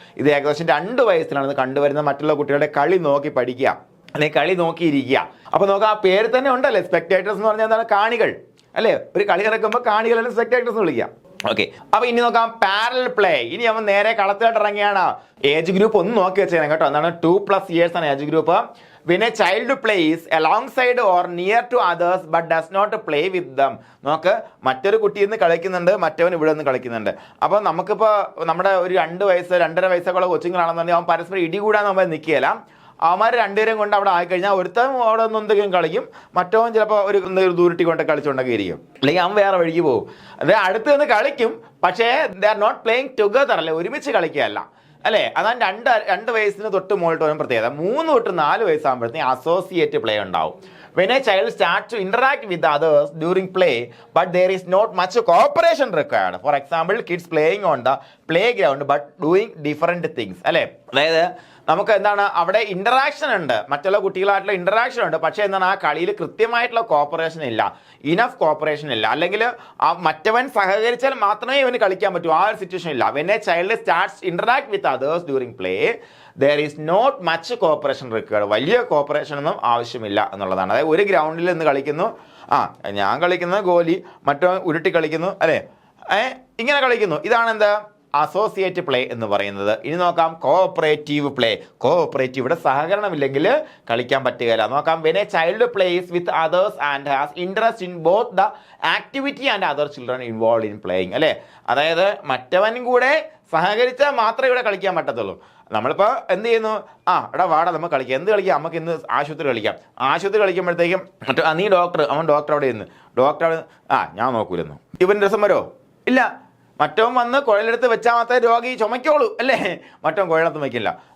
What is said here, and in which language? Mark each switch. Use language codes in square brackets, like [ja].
[ml] ഇത് ഏകദേശം 2 വയസ്സിലാണ് ഇത് കണ്ടുവരുന്നത്. മറ്റുള്ള കുട്ടികളുടെ കളി നോക്കി പഠിക്കുക അല്ലെങ്കിൽ കളി നോക്കിയിരിക്കുക. അപ്പൊ നോക്കാം, ആ പേര് തന്നെ ഉണ്ടല്ലേ, സ്പെക്ടേറ്റേഴ്സ് എന്ന് പറഞ്ഞാൽ എന്താണ്, കാണികൾ അല്ലേ. ഒരു കളി നടക്കുമ്പോൾ കാണികൾ അല്ലെങ്കിൽ സ്പെക്ടേറ്റേഴ്സ് വിളിക്കുക. ഓക്കെ, അപ്പൊ ഇനി നോക്കാം പാരലൽ പ്ലേ. ഇനി അവൻ നേരെ കളത്തിലോട്ട് ഇറങ്ങിയാണ്. ഏജ് ഗ്രൂപ്പ് ഒന്ന് നോക്കി വെച്ചേനെ കേട്ടോ. എന്താണ് 2+ ഇയേഴ്സ് ആണ് age group. [en] When a child plays alongside or near to others but does not play with them. [ml] നോക്ക്, മറ്റൊരു കുട്ടി ഇന്ന് കളിക്കുന്നുണ്ട്, മറ്റവൻ ഇവിടെ നിന്ന് കളിക്കുന്നുണ്ട്. അപ്പോൾ നമുക്കിപ്പോൾ നമ്മുടെ ഒരു 2 വയസ്സ് 2.5 വയസ്സൊക്കെ കൊച്ചുങ്ങളാണെന്നുണ്ടെങ്കിൽ അവൻ പരസ്പരം ഇടികൂടാൻ നമ്മൾ നിൽക്കുകയില്ല. അവന്മാർ രണ്ടുപേരും കൊണ്ട് അവിടെ ആയിക്കഴിഞ്ഞാൽ ഒരുത്തൻ അവിടെ നിന്ന് എന്തെങ്കിലും കളിക്കും, മറ്റവൻ ചിലപ്പോൾ ഒരു ദൂരട്ടി കൊണ്ട് കളിച്ചുകൊണ്ടൊക്കെ ഇരിക്കും, അല്ലെങ്കിൽ അവൻ വേറെ വഴിക്ക് പോകും. അതായത് അടുത്ത് നിന്ന് കളിക്കും, പക്ഷേ [en] they are not playing together [ml] അല്ലേ, ഒരുമിച്ച് കളിക്കുകയല്ല അല്ലേ. അതാണ് 2 വയസ്സിന് തൊട്ട് മുകളിട്ട് വരും പ്രത്യേകത. 3 തൊട്ട് 4 വയസ്സാകുമ്പോഴത്തേക്കും അസോസിയേറ്റ് പ്ലേ ഉണ്ടാവും. [en] When a child starts to interact with others during play, but there is not much cooperation required. For example, kids playing on the playground but doing different things. [ml] അല്ലേ, അതായത് നമുക്ക് എന്താണ് അവിടെ ഇന്ററാക്ഷൻ ഉണ്ട്, മറ്റുള്ള കുട്ടികളായിട്ടുള്ള interaction ഉണ്ട്, പക്ഷേ എന്താണ് ആ കളിയിൽ കൃത്യമായിട്ടുള്ള കോപ്പറേഷൻ ഇല്ല, ഇനഫ് കോപ്പറേഷൻ ഇല്ല, അല്ലെങ്കിൽ ആ മറ്റവൻ സഹകരിച്ചാൽ മാത്രമേ ഇവന് കളിക്കാൻ പറ്റൂ, ആ ഒരു സിറ്റുവേഷൻ ഇല്ല. [en] When a child starts interact with others during play, there is not much cooperation required. [ml] വലിയ കോപ്പറേഷൻ ഒന്നും ആവശ്യമില്ല എന്നുള്ളതാണ്. അതായത് ഒരു ഗ്രൗണ്ടിൽ നിന്ന് കളിക്കുന്നു, ഞാൻ കളിക്കുന്നത് ഗോലി, മറ്റവൻ ഉരുട്ടി കളിക്കുന്നു അല്ലേ, ഇങ്ങനെ കളിക്കുന്നു. ഇതാണ് എന്താ അസോസിയേറ്റ് പ്ലേ എന്ന് പറയുന്നത്. ഇനി നോക്കാം കോഓപ്പറേറ്റീവ് പ്ലേ. കോഓപ്പറേറ്റീവ്, ഇവിടെ സഹകരണമില്ലെങ്കിൽ കളിക്കാൻ പറ്റുകയില്ല. [en] നോക്കാം, when a child plays with others and has interest in both the activity and other children involved in playing അല്ലേ. [ml] അതായത് മറ്റവനും കൂടെ സഹകരിച്ചാൽ മാത്രമേ ഇവിടെ കളിക്കാൻ പറ്റത്തുള്ളൂ. നമ്മളിപ്പോൾ എന്ത് ചെയ്യുന്നു, എടാ വാടാ നമുക്ക് കളിക്കാം, എന്ത് കളിക്കാം, നമുക്ക് ഇന്ന് ആശുപത്രി കളിക്കാം. ആശുപത്രി കളിക്കുമ്പോഴത്തേക്കും നീ ഡോക്ടർ, അവൻ ഡോക്ടർ അവിടെ ഇരുന്ന്, ഡോക്ടർ അവിടെ ഞാൻ നോക്കൂലെന്നു, ഇവൻ രസം വരുമോ, ഇല്ല. മറ്റവൻ വന്ന് കുഴലെടുത്ത് വെച്ചാൽ മാത്രമേ രോഗി ചുമയ്ക്കുള്ളൂ അല്ലേ, മറ്റവൻ കുഴലത്ത് വയ്ക്കില്ല.